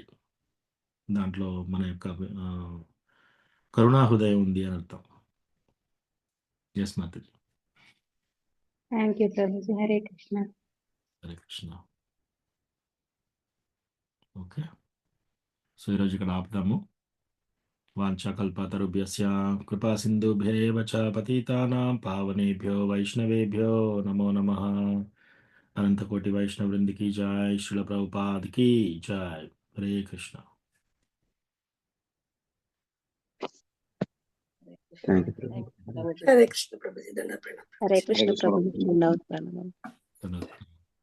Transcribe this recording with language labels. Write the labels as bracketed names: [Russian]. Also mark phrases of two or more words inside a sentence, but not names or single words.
[Telugu] దాంట్లో మన యొక్క కరుణా హృదయం ఉంది అని అర్థం. [English] yes mataji. thank you prabhuji. hare krishna. [Telugu] హరే కృష్ణ. ఓకే. [Sanskrit] సో, [Telugu] ఈరోజు ఇక్కడ ఆపుదాము. [Sanskrit] వాంఛాకల్పతరుభ్యస్య కృపా సింధుభ్యేవ చ పతితానాం పావనేభ్యో వైష్ణవేభ్యో నమో నమః. [Hindi] अनंतकोटि वैष्णव वृंद की जय, श्रील प्रभुपाद की जय. हरे कृष्ण. [English] thank you prabhu. [Telugu] హరే కృష్ణ ప్రభుజీ. దండ ప్రణామం. హరే కృష్ణ హరే కృష్ణ ప్రభు. ప్రభుజీ. ధన్యవాదాలు. ధన్యవాదాలు.